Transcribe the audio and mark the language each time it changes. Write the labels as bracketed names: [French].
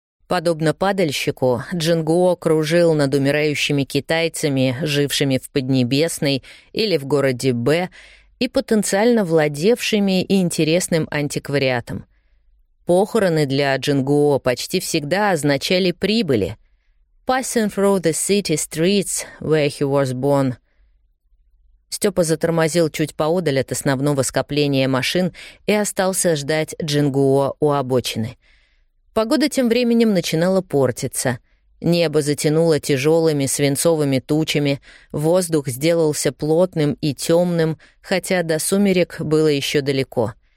[Russian] Подобно падальщику, Джингуо кружил над умирающими китайцами, жившими в Поднебесной или в городе Б, и потенциально владевшими интересным антиквариатом. Похороны для Джингуо почти всегда означали прибыли. [English] «Passing through the city streets where he was born». [Russian] Стёпа затормозил чуть поодаль от основного скопления машин и остался ждать Джингуо у обочины. Погода тем временем начинала портиться. Небо затянуло тяжелыми свинцовыми тучами, воздух сделался плотным и темным, хотя до сумерек было еще далеко.